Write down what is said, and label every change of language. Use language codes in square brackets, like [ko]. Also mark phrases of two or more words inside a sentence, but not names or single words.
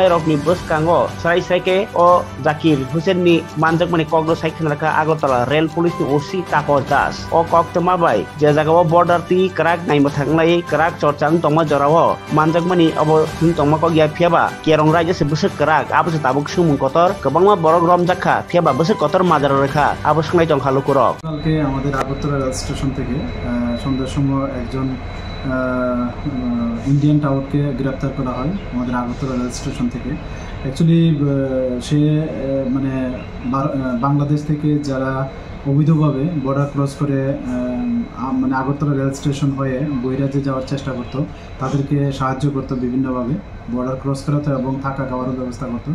[trp] rokni bwskango saike o Zakir Hussain ni manjakmani kokno saikhanarka Agartala Rail Police ni OC Tapos Das o koktoma bai je jagao border ti krak naima thangnai krak chorchang tongma jorao manjakmani abo tongma ko gya phiaba kerong raja se busuk krak abo se tabuk sumung kotor kobangma borok romjakha phiaba busuk kotor majaro rekha abo sungai tongkhalu kurok [bn] কালকে আমাদের আগরতলা [en] rail station [bn] থেকে সন্ধ্যার সময় একজন ইন্ডিয়ান টাউটকে গ্রেপ্তার করা হয় আমাদের আগরতলা [en] rail station [bn] থেকে। অ্যাকচুয়ালি সে মানে বাংলাদেশ থেকে যারা অবৈধভাবে [en] border cross [bn] করে মানে আগরতলা [en] rail station [bn] হয়ে বৈরাজ্যে যাওয়ার চেষ্টা করতো, তাদেরকে সাহায্য করতো বিভিন্নভাবে [en] border cross [bn] করাতো এবং থাকা খাওয়ারও ব্যবস্থা করতো।